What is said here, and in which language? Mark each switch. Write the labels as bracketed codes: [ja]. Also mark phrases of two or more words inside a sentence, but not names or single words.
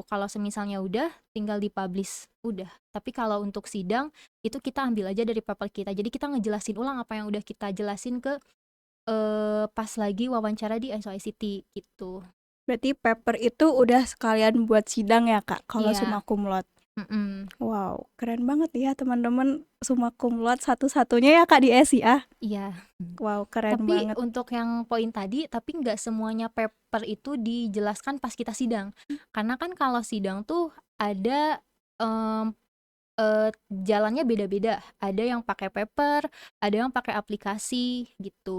[id] Kalau semisalnya udah, tinggal di-publish, udah. Tapi kalau untuk sidang, itu kita ambil aja dari paper kita. Jadi kita ngejelasin ulang apa yang udah kita jelasin ke, pas lagi wawancara di SOICT, gitu. Berarti paper itu udah sekalian buat sidang ya, Kak, kalau Iya, [la] summa cum laude? mhm, [id] Wow, keren banget ya teman-teman, [la] summa cum laude [id] satu-satunya ya, Kak, di SIA? iya. Wow, keren Tapi banget. untuk yang poin tadi, tapi nggak semuanya paper itu dijelaskan pas kita sidang. Karena kan kalau sidang tuh ada, mmm, jalannya beda-beda. Ada yang pakai paper, ada yang pakai aplikasi gitu.